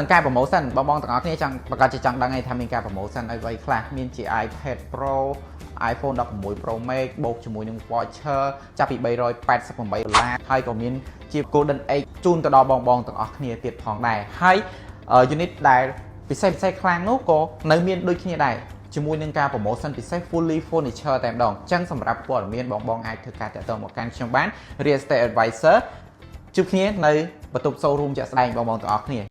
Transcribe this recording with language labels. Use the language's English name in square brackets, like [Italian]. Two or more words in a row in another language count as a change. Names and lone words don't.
[Khmer] ការ promotion បងទាំងអស់គ្នាចង់ប្រកាសជាចង់ដឹងថាមានការ promotion អីខ្លះមានជា iPad Pro iPhone 16 Pro Max បូកជាមួយនឹង voucher ចាប់ពី$388ហើយក៏មានជា Golden Egg ជូនទៅដល់បងទាំងអស់គ្នាទៀតផងដែរហើយ unit ដែលពិសេសខ្លាំងនោះក៏នៅមានដូចគ្នាដែរជាមួយនឹងការ promotion ពិសេស [English] fully furniture [Khmer] តែម្ដងអញ្ចឹងសម្រាប់ព័ត៌មានបងអាចធ្វើការតាក់ទងមកកាន់ខ្ញុំបាន [English] Real Estate Advisor [Khmer] ជួបគ្នានៅបន្ទប់ showroom ជាក់ស្ដែងបងទាំងអស់គ្នា